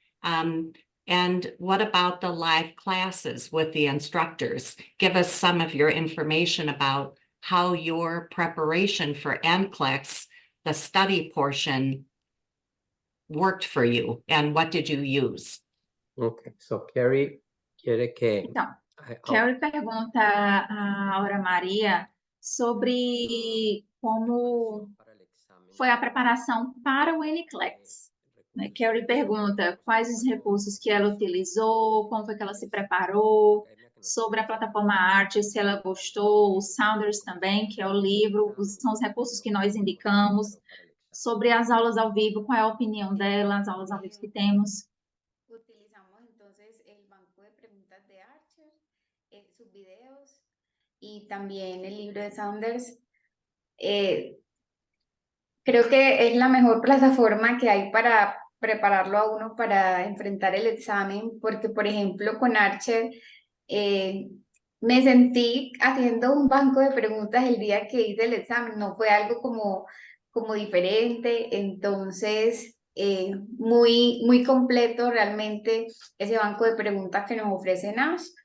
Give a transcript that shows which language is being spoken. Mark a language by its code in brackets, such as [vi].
[en] And what about the live classes with the instructors? Give us some of your information about how your preparation for NCLEX, the study portion, worked for you, and what did you use? Okay, so [es] Carrie quiere que... [pt] Então, Carrie pergunta a Aura Maria sobre como foi a preparação para o NCLEX. Carrie pergunta quais os recursos que ela utilizou, como foi que ela se preparou, sobre a plataforma Arte, se ela gostou, o Sounders também, que é o livro, são os recursos que nós indicamos, sobre as aulas ao vivo, qual é a opinião dela, as aulas ao vivo que temos. [es] Utilizamos entonces el banco de preguntas de Archer, sus videos y también el libro de Saunders. Creo que es la mejor plataforma que hay para prepararlo a uno para enfrentar el examen, porque por ejemplo con Archer me sentí haciendo un banco de preguntas el día que hice el examen, no fue algo como diferente, entonces muy completo realmente ese banco de preguntas que nos ofrece Nash.